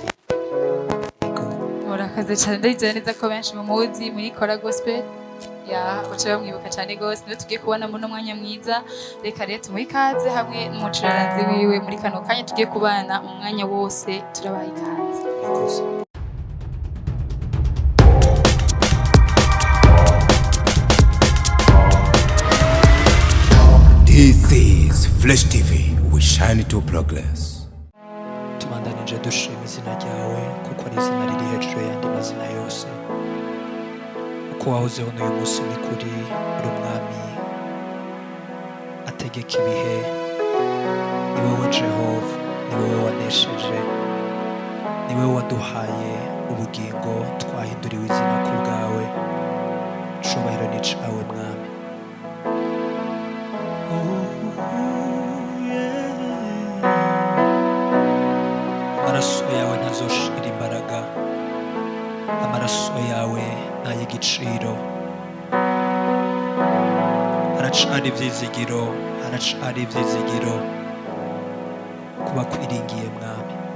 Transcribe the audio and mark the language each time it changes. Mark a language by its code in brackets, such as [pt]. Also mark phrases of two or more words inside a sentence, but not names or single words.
[rn] Murakaze cyane ndizeye neza ko benshi mu muzi muri Kora Gospel ya bacha bamwibuka cyane gose niwe tugiye kubana mu mwanya mwiza reka rero tumikaze hamwe n'umucuraranzi wiwe muri kano kanya tugiye kubana mu mwanya wose turabaha ikaze. Murakoze. [en] This is Fresh TV. We shine to progress. [rn] Tubandanije dushima izina ryawe kuko ari izina riri hejuru y'andi mazina yose. Uko wahozeho n'uyu munsi ni kuri uri umwami ategeka ibihe. Ni wowe Jehova, ni wowe wanesheje, ni wowe waduhaye ubugingo twahinduriwe izina ku bwawe. Icubahiro ni icawe mwami. Amaraso yawe ntazoshira imbaraga, amaraso yawe ntay'igiciro. Haracari ivyizigiro, haracari ivyizigiro kuba kwiringiye mwami.